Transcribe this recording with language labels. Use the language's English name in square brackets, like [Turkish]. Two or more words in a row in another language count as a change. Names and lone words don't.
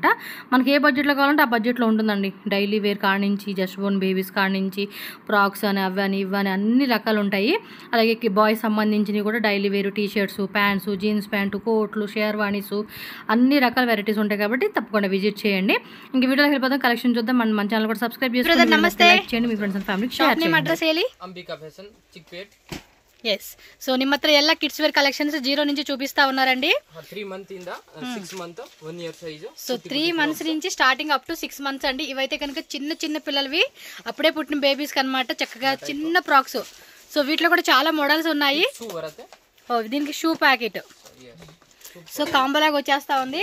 [Telugu] మనకి ఏ బడ్జెట్లో కావాలంటే ఆ బడ్జెట్లో ఉంటుందండి. [English] daily wear [Telugu] కాడ నుంచి, [English] just born babies [Telugu] కాడ నుంచి, ఫ్రాక్స్ అని, అవని ఇవని అన్ని రకాలు ఉంటాయి. అలాగే బాయ్స్ సంబంధించినవి కూడా [English] daily wear, [Telugu] టీ షర్ట్స్, ప్యాంట్స్, [English] jeans pant, [Telugu] కోట్లు, షేర్వాణీస్, అన్ని రకాల వెరైటీస్ ఉంటాయి. కాబట్టి తప్పకుండా విజిట్ చేయండి. ఇంక వీడియోలో వెళ్ళిపోతాం, కలెక్షన్ చూద్దాం. మన ఛానల్ కూడా సబ్స్క్రైబ్ చేసుకోండి, లైక్ చేయండి, మీ [English] friends and family [Telugu] షేర్ చేయండి. [Kannada] ಅಡ್ರೆಸ್ ಹೇಳಿ. ಅಂಬಿಕಾ ಫ್ಯಾಷನ್ ಚಿಕ್ಪೇಟ್. [English] yes, so [Kannada] ನಿಮ್ಮ ಹತ್ರ ಎಲ್ಲ [English] kids wear collections [Telugu] 0 నుంచి చూపిస్తా ఉన్నారండి. [English] 3 month ఇంద 6 month 1 year size. [Telugu] సో 3 మంత్స్ నుంచి [English] starting up to 6 months [Telugu] అండి. ఇవైతే కనుక చిన్న చిన్న పిల్లలవి, అప్పుడే పుట్టిన బేబీస్ కనమాట. చక్కగా చిన్న ఫ్రాక్స్. సో వీటిలో కూడా చాలా మోడల్స్ ఉన్నాయి. దీనికి [English] shoe packet, [Telugu] సో కాంబోలాగా వచ్చేస్తా ఉంది.